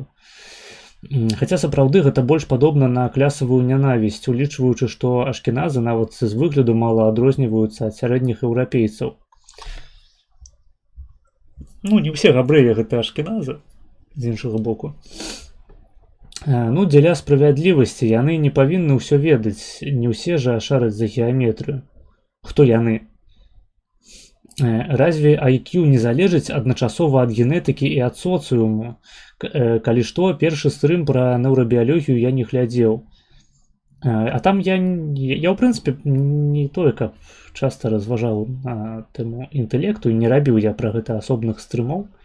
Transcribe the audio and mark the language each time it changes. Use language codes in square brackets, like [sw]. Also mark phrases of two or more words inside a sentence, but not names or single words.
[be] Хаця сапраўды гэта больш падобна на клясавую нянавісць, улічваючы, што ашкеназы нават з выгляду мала адрозніваюцца ад сярэдніх еўрапейцаў. Ну, не ўсе габрэі гэта ашкеназы, з іншага боку. Ну, дзеля справядлівасці яны не павінны ўсё ведаць, не ўсе жа шараць за геаметрыю. Хто яны? Разве IQ не залежыць адначасова ад генетыкі і ад соцыуму? Калі што, першы стрым пра неўрабіялогію я не глядзеў. А там я ў прынцыпе не тое, каб часта разважаў на тэму інтэлекту, і не рабіў я пра гэта асобных стрымоў.